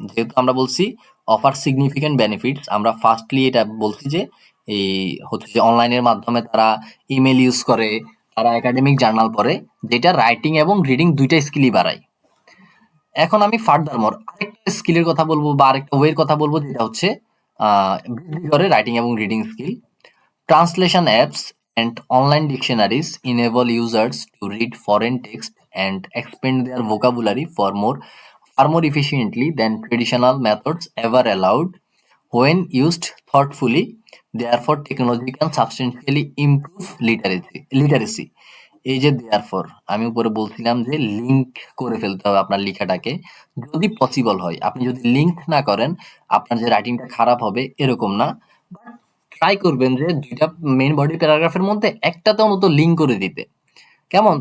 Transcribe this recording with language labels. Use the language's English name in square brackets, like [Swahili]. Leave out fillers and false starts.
[Bangla] যেহেতু আমরা বলছি অফার সিগনিফিকেন্ট বেনিফিটস, আমরা ফার্স্টলি এটা বলছি যে এই হচ্ছে যে অনলাইনের মাধ্যমে তারা ইমেল ইউজ করে, তারা একাডেমিক জার্নাল পড়ে, যেটা রাইটিং এবং রিডিং দুইটা স্কিলই বাড়ায়। এখন আমি ফার্দার মোর আরেকটা স্কিলের কথা বলবো বা আরেকটা ওয়ের কথা বলবো, যেটা হচ্ছে বৃদ্ধি করে রাইটিং এবং reading skill. [English] Translation apps and online dictionaries enable users to read foreign text and expand their vocabulary far more efficiently than traditional methods ever allowed. When used thoughtfully, therefore technology can substantially improve literacy. [Bangla] এই যে therefore, আমি উপরে বলছিলাম যে link করে ফেলতে হবে আপনার লেখাটাকে, যদি পসিবল হয়। আপনি যদি লিঙ্ক না করেন, আপনার যে রাইটিংটা খারাপ হবে এরকম না। ট্রাই করবেন যে ২ টা মেইন বডি প্যারাগ্রাফের মধ্যে একটাতে অন্তত লিঙ্ক করে দিতে। কেমন?